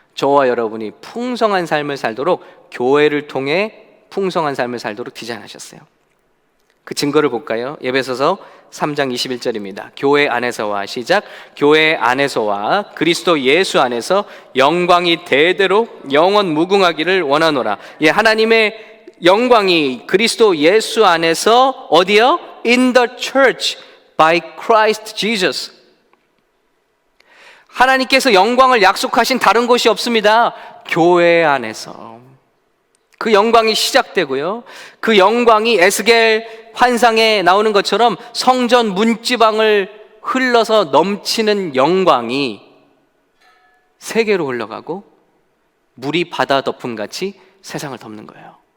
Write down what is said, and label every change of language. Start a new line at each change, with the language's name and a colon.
Korean: 저와 여러분이 풍성한 삶을 살도록, 교회를 통해 풍성한 삶을 살도록 디자인하셨어요. 그 증거를 볼까요? 에베소서 3장 21절입니다. 교회 안에서와, 시작. 교회 안에서와 그리스도 예수 안에서 영광이 대대로 영원 무궁하기를 원하노라. 예, 하나님의 영광이 그리스도 예수 안에서 어디요?
English: In the church by Christ Jesus.
Korean: 하나님께서 영광을 약속하신 다른 곳이 없습니다. 교회 안에서 그 영광이 시작되고요, 그 영광이 에스겔 환상에 나오는 것처럼 성전 문지방을 흘러서 넘치는 영광이 세계로 흘러가고 물이 바다 덮음같이 세상을 덮는 거예요.